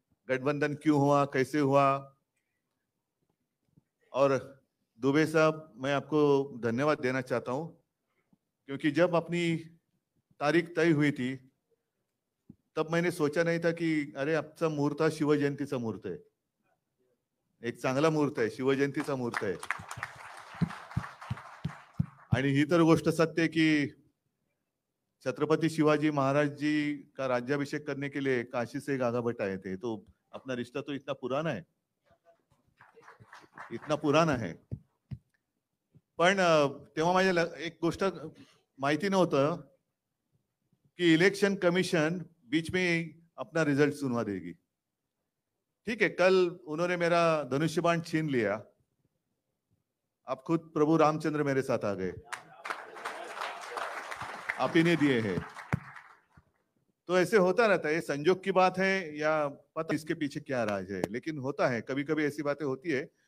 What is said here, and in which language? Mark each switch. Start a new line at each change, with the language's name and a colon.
Hindi: गठबंधन क्यों हुआ, कैसे हुआ. और दुबे साहब, मैं आपको धन्यवाद देना चाहता हूं, क्योंकि जब अपनी तारीख तय हुई थी तब मैंने सोचा नहीं था कि
Marathi: अरे आजचा मुहूर्त हा शिवजयंतीचा मुहूर्त आहे. एक चांगला मुहूर्त आहे, शिवजयंतीचा मुहूर्त आहे. आणि ही तर गोष्ट सत्य आहे की
Hindi: छत्रपति शिवाजी महाराज जी का राज्याभिषेक करने के लिए काशी से गागाभट्ट आए थे. तो अपना रिश्ता तो इतना पुराना है, इतना पुराना है.
Marathi: पण तेव्हा माझ्या एक गोष्ट माहिती नव्हतं कि इलेक्शन कमीशन
Hindi: बीच में अपना रिजल्ट सुनवा देगी. ठीक है, कल उन्होंने मेरा धनुष्यबाण छीन लिया. अब खुद प्रभु रामचंद्र मेरे साथ आ गए, आप ही ने दिए हैं. तो ऐसे होता रहता है, ये संजोग की बात है या पता इसके पीछे क्या राज है, लेकिन होता है, कभी कभी ऐसी बातें होती है.